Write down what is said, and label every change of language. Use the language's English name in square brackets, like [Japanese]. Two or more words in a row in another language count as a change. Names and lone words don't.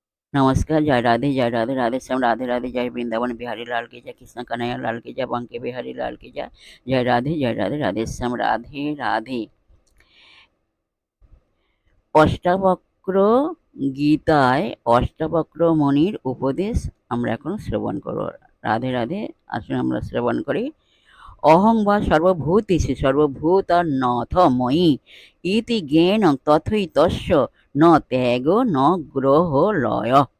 [Hindi] नमस्कार, जय राधे, राधे श्याम, राधे राधे, जय वृंदावन बिहारी लाल की जय, कृष्ण कन्हैया लाल की जय, बांके बिहारी लाल की जय राधे, राधे श्याम, राधे राधे। [Bangla] অষ্টাবক্র গীতায় অষ্টাবক্র মণির উপদেশ আমরা এখন শ্রবণ করব। রাধে রাধে, আসুন আমরা শ্রবণ করি। [Sanskrit] অহং বা সর্বভূতেষু সর্বভূতান্যথ ময়ি ইতি জ্ঞানং তথৈতস্য ন ত্যাগ ন গ্রহ লয়।